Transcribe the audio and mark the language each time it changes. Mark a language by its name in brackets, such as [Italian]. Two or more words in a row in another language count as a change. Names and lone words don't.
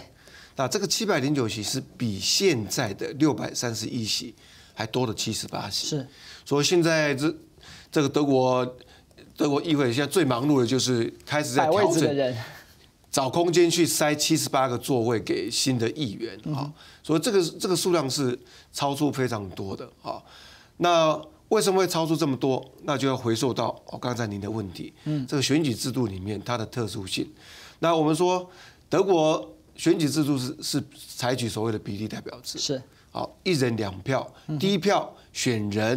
[Chinese] 那這個709席是比現在的631席還多了78席。是。所以現在這個德國議會現在最忙碌的就是開始在調整，找空間去塞78個座位給新的議員啊，所以這個數量是超出非常多的啊。那為什麼會超出這麼多？那就要回溯到剛才您的問題，這個選舉制度裡面它的特殊性。那我們說德國選舉制度是採取所謂的比例代表制，是好，1人2票，第一票选人，